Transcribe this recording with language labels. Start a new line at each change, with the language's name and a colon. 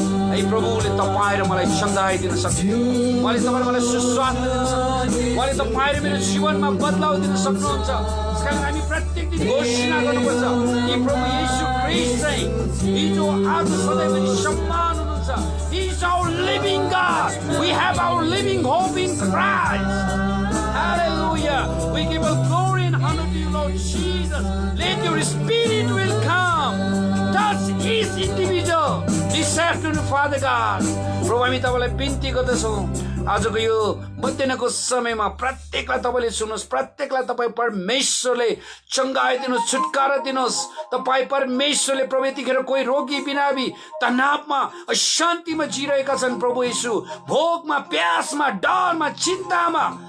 Nepali: है प्रभुले तपाईँ र मलाई चङ्गाइदिन सक्नुहुन्छ उहाँले तपाईँ मलाई सुस्वास्थ्य दिन सक्नुहुन्छ उहाँले तपाईँ र मेरो जीवनमा बदलाव दिन सक्नुहुन्छ त्यसकारण हामी प्रत्येक दिन घोषणा गर्नुपर्छ कि प्रभु यीशु ख्रीष्ट चाहिँ हिजो आज सधैँभरि सम्मान
English: He is our living God. We have our living hope in Christ. Hallelujah. We give all glory and honor to you, Lord Jesus. Let your spirit will come. Touch each individual this afternoon, Father God.
Nepali: प्रभु हामी तपाईलाई बिन्ती गर्दछौँ आजको यो मध्याहको समयमा प्रत्येकलाई तपाईले सुन्नुहोस् प्रत्येकलाई तपाईँ परमेश्वरले चङ्गाइदिनुहोस् छुटकारा दिनुहोस् तपाईँ परमेश्वरले प्रभु यतिखेर कोही रोगी बिरामी तनावमा अशान्तिमा जिरहेका छन् प्रभु येशू भोकमा प्यासमा डरमा चिन्तामा